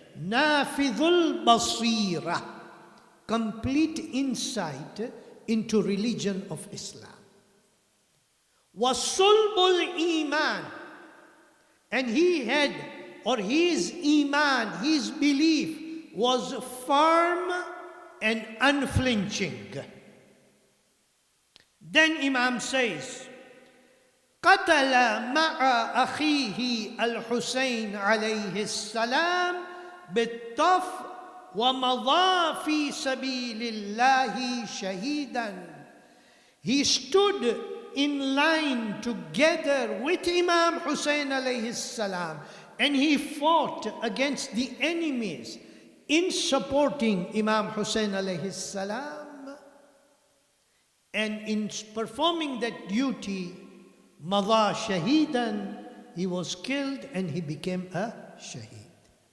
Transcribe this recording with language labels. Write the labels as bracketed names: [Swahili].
[English] Nafidhul basira, complete insight into religion of Islam. Wasulbul iman, and he had, or his iman, his belief was firm and unflinching. Then Imam says, [Arabic] قتل مع أخيه الحسين عليه السلام بالطف ومضى في سبيل الله شهيدا. [English] He stood in line together with Imam Hussein alayhi salam, and he fought against the enemies in supporting Imam Hussein alayhi salam, and in performing that duty, Madha shahidan, he was killed and he became a shaheed.